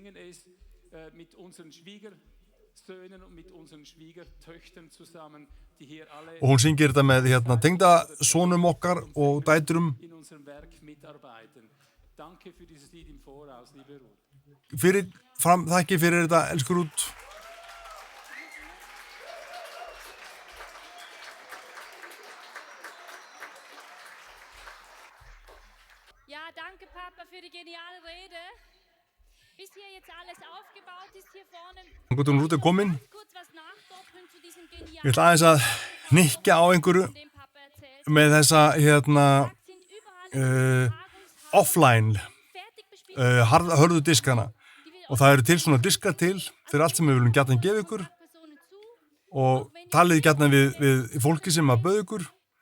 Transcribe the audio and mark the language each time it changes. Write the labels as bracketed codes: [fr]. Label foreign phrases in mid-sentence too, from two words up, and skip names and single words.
[is] Og hún syngir þetta með tengdasonum okkar og dætrum. Þakki fyrir þetta, elsku Ruth. [de] Ja, danke Papa für die geniale Rede. Bis hier jetzt alles aufgebaut ist hier vorne. [is] Ruth er komin. [de] Kurz was nachdoppeln zu diesem [is] Ég ætla aðeins að hnykkja á einhverju með þessa offline hörðu diskana. Og það eru til svona diskar til fyrir allt sem við viljum gjarnan gefa ykkur og talið gjarnan við fólki sem að bauða ykkur.